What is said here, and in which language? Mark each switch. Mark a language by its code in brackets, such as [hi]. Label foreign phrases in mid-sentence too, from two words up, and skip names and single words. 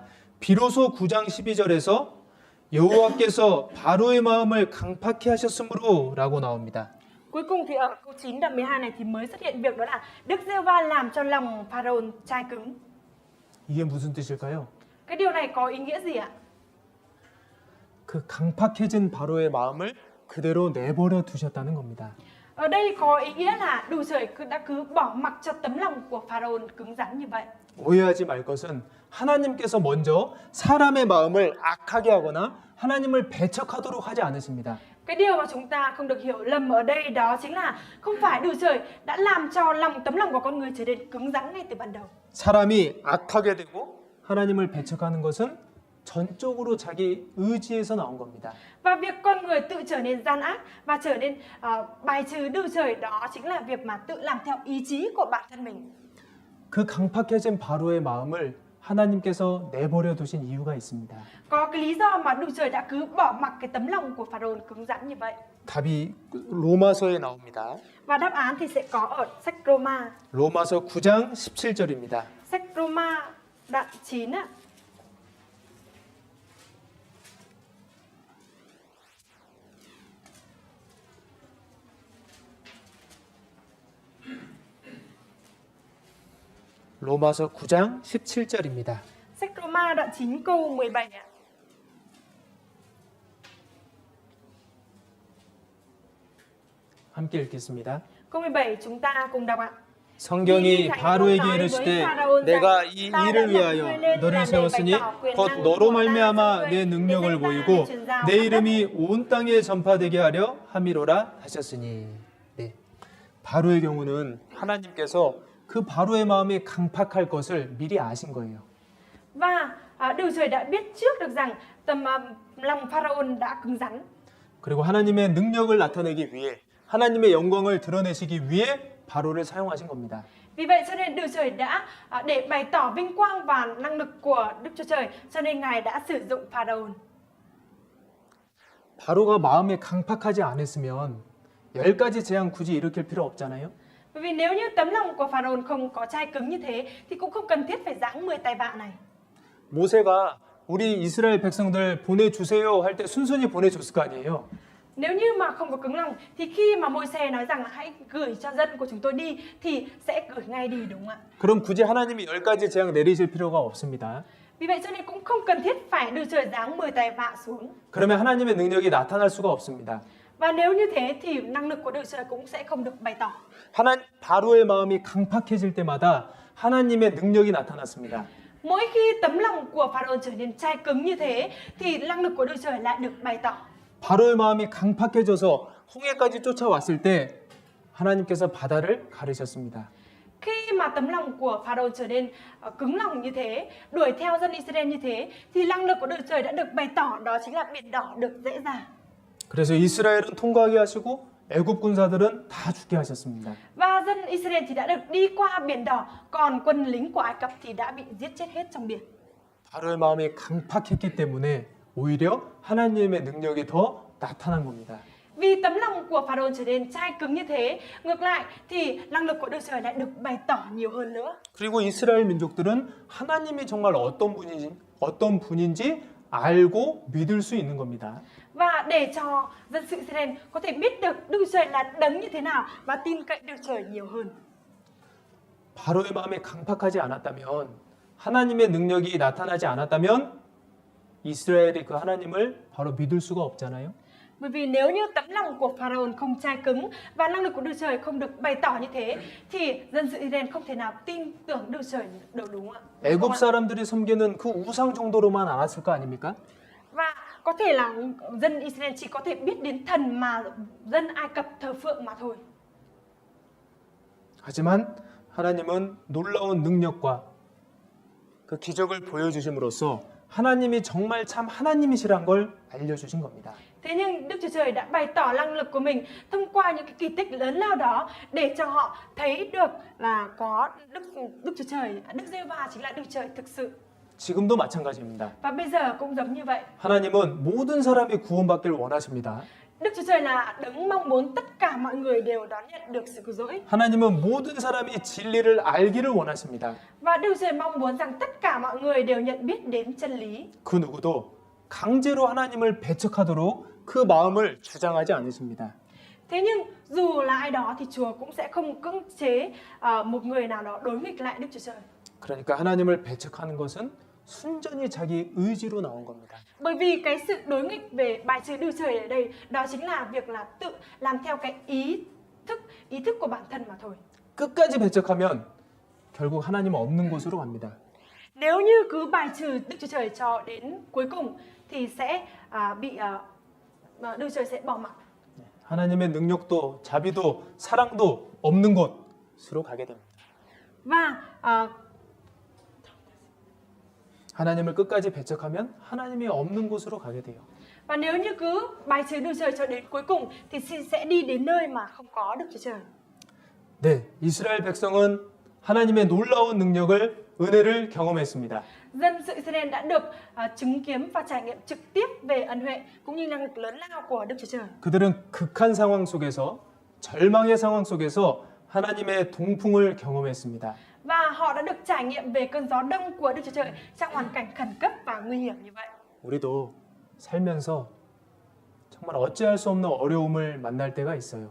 [ko] 비로소 9장 12절에서 여호와께서 바로의 마음을 강팍해 하셨으므로 라고 나옵니다. [vi] Cuối cùng thì ở câu 9 đoạn 12 này thì mới xuất hiện việc đó là Đức Giê-hô-va làm cho lòng Pharaoh chai cứng. [ko] 이게 무슨 뜻일까요? [vi] Cái điều này có ý nghĩa gì ạ? [ko] 그 강팍해진 바로의 마음을 그대로 내버려 두셨다는 겁니다. [vi] Ở đây có ý nghĩa là đủ trời đã cứ bỏ mặc cho tấm lòng của Pharaoh cứng rắn như vậy. [ko] 오해하지 말 것은 하나님께서 먼저 사람의 마음을 악하게 하거나 하나님을 배척하도록 하지 않으십니다. [vi] Cái điều mà chúng ta không được hiểu lầm ở đây đó chính là không phải đủ trời đã làm cho tấm lòng của con người trở nên cứng rắn ngay từ ban đầu. [ko] 사람이 악하게 되고 하나님을 배척하는 것은 전적으로 자기 의지에서 나온 겁니다. [vi] Và việc con người tự trở nên gian ác và trở nên bài trừ Đức Trời đó chính là việc mà tự làm theo ý chí của bản thân mình. [ko] 그 강팍해진 바로의 마음을 하나님께서 내버려 두신 이유가 있습니다. [vi] Có cái lý do mà Đức Trời đã cứ bỏ mặc cái tấm lòng của Pharaoh cứng rắn như vậy. [ko] 답이 로마서에 나옵니다. [vi] Và đáp án thì sẽ có ở sách Roma. [ko] 로마서 9장 17절입니다. [vi] Sách Roma đoạn 9 ạ. [ko] 로마서 9장 17절입니다. [vi] Sách Roma đoạn 9 câu 17 ạ. [ko] 함께 읽겠습니다. [vi] Câu 17 chúng ta cùng đọc ạ. [ko] 성경이 바로에게 이르시되 내가 이 일을 위하여 너를 세웠으니 곧 너로 말미암아 내 능력을 보이고 내 이름이 온 땅에 전파되게 하려 함이로라 하셨으니. 네. 바로의 경우는 하나님께서 그 바로의 마음이 강팍할 것을 미리 아신 거예요. [vi] Và Đức Trời đã biết trước được rằng lòng Pharaoh đã cứng rắn. [ko] 그리고 하나님의 능력을 나타내기 위해 하나님의 영광을 드러내시기 위해 바로를 사용하신 겁니다. [vi] Vì vậy cho nên Đức Trời đã để bày tỏ vinh quang và năng lực của Đức Chúa Trời, cho nên Ngài đã sử dụng Pharaoh. [ko] 바로가 마음에 강팍하지 않았으면 10가지 재앙 굳이 일으킬 필요 없잖아요. [vi] Bởi vì nếu như tấm lòng của Pharaoh không có chai cứng như thế thì cũng không cần thiết phải giáng 10 tai vạ này. [ko] 모세가 우리 이스라엘 백성들 보내주세요 할 때 순순히 보내줬을 거 아니에요. [vi] Nếu như mà không có cứng lòng thì khi mà Môi-se nói rằng là hãy gửi cho dân của chúng tôi đi thì sẽ gửi ngay đi, đúng không ạ? [ko] 그럼 굳이 하나님이 10가지 재앙 내리실 필요가 없습니다. [vi] Vì vậy cho nên cũng không cần thiết phải Đức Trời giáng 10 tai vạ xuống. [ko] 그러면 하나님의 능력이 나타날 수가 없습니다. [vi] Và nếu như thế thì năng lực của Đức Trời cũng sẽ không được bày tỏ. [ko] 바로의 마음이 강팍해질 때마다 하나님의 능력이 나타났습니다. [vi] Mỗi khi tấm lòng của Pharaoh trở nên chai cứng như thế thì năng lực của Đức Trời lại được bày tỏ. [ko] 바로의 마음이 강팍해져서 홍해까지 쫓아왔을 때 하나님께서 바다를 가르셨습니다. [vi] Khi mà tấm lòng của Pharaoh trở nên cứng lòng như thế, đuổi theo dân Israel như thế, thì năng lực của Đức Chúa Trời đã được bày tỏ, đó chính là biển đỏ được dễ dàng. [ko] 그래서 이스라엘은 통과하게 하시고 애굽 군사들은 다 죽게 하셨습니다. [vi] Và dân Israel thì đã được đi qua biển đỏ, còn quân lính của Ai Cập thì đã bị giết chết hết trong biển. [ko] 바로의 마음이 강팍했기 때문에 오히려 하나님의 능력이 더 나타난 겁니다. [vi] Vì tấm lòng của Pharaoh trở nên chai cứng như thế, ngược lại thì năng lực của Đức Chúa Trời lại được bày tỏ nhiều hơn nữa. [ko] 그리고 이스라엘 민족들은 하나님이 정말 어떤 분인지 알고 믿을 수 있는 겁니다. [vi] Và để cho dân sự Israel có thể biết được Đức Chúa Trời là đấng như thế nào và tin cậy Đức Chúa Trời nhiều hơn. [ko] 바로의 마음이 강팍하지 않았다면, 하나님의 능력이 나타나지 않았다면 이스라엘이 그 하나님을 바로 믿을 수가 없잖아요. [vi] Bởi vì nếu như tấm lòng của Pharaoh không chai cứng và năng lực của Đức Chúa Trời không được bày tỏ như thế, thì dân sự Israel không thể nào tin tưởng Đức Chúa Trời được, đúng không ạ? [ko] 애굽 사람들이 섬기는 그 우상 정도로만 알았을 거 아닙니까? [vi] Và có thể là dân Israel chỉ có thể biết đến thần mà dân Ai Cập thờ phượng mà thôi. [ko] 하지만 하나님은 놀라운 능력과 그 기적을 보여주심으로써 하나님이 정말 참 하나님이시란 걸 알려주신 겁니다. [vi] Thế nhưng Đức Chúa Trời đã bày tỏ năng lực của mình thông qua những cái kỳ tích lớn lao đó để cho họ thấy được là có Đức Chúa Trời, Đức Giê-hô-va chính là Đức Chúa Trời thực sự. [ko] 지금도 마찬가지입니다. [vi] Và bây giờ cũng giống như vậy. [ko] 하나님은 모든 사람이 구원받기를 원하십니다. [vi] Đức Chúa Trời là đấng mong muốn tất cả mọi người đều đón nhận được sự cứu rỗi. [ko] 하나님은 모든 사람이 진리를 알기를 원하십니다. [vi] Và Đức Chúa Trời mong muốn rằng tất cả mọi người đều nhận biết đến chân lý. [ko] 그 누구도 강제로 하나님을 배척하도록 그 마음을 주장하지 않으십니다. [vi] Thế nhưng dù là ai đó thì Chúa cũng sẽ không cưỡng chế một người nào đó đối nghịch lại Đức Chúa Trời. [ko] 그러니까 하나님을 배척하는 것은 순전히 자기 의지로 나온 겁니다. [vi] Bởi vì cái sự đối nghịch về bài trừ Đức Chúa Trời ở đây, đó chính là việc là tự làm theo cái ý thức của bản thân mà thôi. [ko] 끝까지 배척하면 결국 하나님 없는 곳으로 갑니다. [vi] Nếu như cứ bài trừ Đức Chúa Trời cho đến cuối cùng thì sẽ bị Đức Chúa Trời sẽ bỏ mặc. [ko] 하나님의 능력도 자비도 사랑도 없는 곳으로 가게 됩니다. [vi] Và [ko] 하나님을 끝까지 배척하면 하나님이 없는 곳으로 가게 돼요. [vi] và nếu như cứ bài trừ Đức Chúa Trời cho đến cuối cùng thì sẽ đi đến nơi mà không có Đức Chúa Trời. [ko] 네, 이스라엘 백성은 하나님의 놀라운 능력을 은혜를 경험했습니다. [vi] Dân sự Israel đã được chứng kiến và trải nghiệm trực tiếp về ân huệ cũng như năng lực lớn lao của Đức Chúa Trời. [ko] 그들은 극한 상황 속에서 절망의 상황 속에서 하나님의 동풍을 경험했습니다. [vi] Và họ đã được trải nghiệm về cơn gió đông của Đức Chúa Trời trong hoàn cảnh khẩn cấp và nguy hiểm như vậy. [ko] 우리도 살면서 정말 어찌할 수 없는 어려움을 만날 때가 있어요.